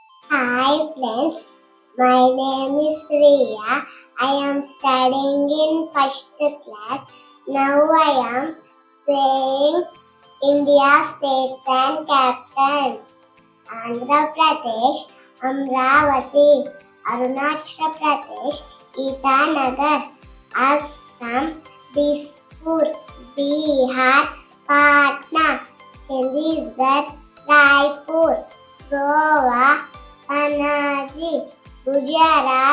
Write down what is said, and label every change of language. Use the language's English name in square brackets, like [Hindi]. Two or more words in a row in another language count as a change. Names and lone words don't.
[English] Hi friends, my name is Riya. I am studying in first class. Now I am saying India states and capitals. Andhra Pradesh, Amravati, Arunachal Pradesh, Itanagar, Assam, Dispur, Bihar, Patna, Chandigarh, Raipur, Goa, Panaji, Gujarat,